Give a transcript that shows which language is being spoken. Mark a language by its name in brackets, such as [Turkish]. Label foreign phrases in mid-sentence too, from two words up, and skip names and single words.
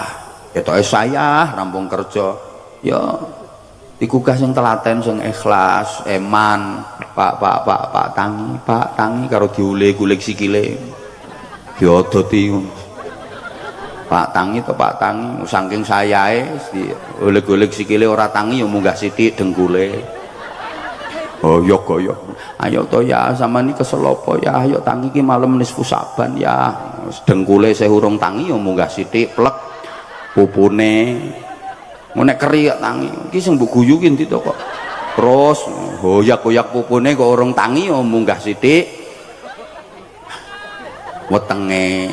[Javanese] Ketoke saya rampung kerja, ya digugah sing telaten sing ikhlas, eman, Pak tangi karo diule-gulik sikile. Diodoti Pak tangi to Pak tangi, saking sayae diolek-olek sikile ora tangi ya munggah sithik dengkule. Oh ya kaya ayo to ya sampean iki kesel apa ya ayo tangi iki malam nisfu Saban ya dengkule saya urung tangi ya munggah sithik plek pupune nek keri tangi iki sing mbok guyu ki ndi to kok terus hoyak-hoyak pupune kok urung tangi ya munggah sithik wetenge.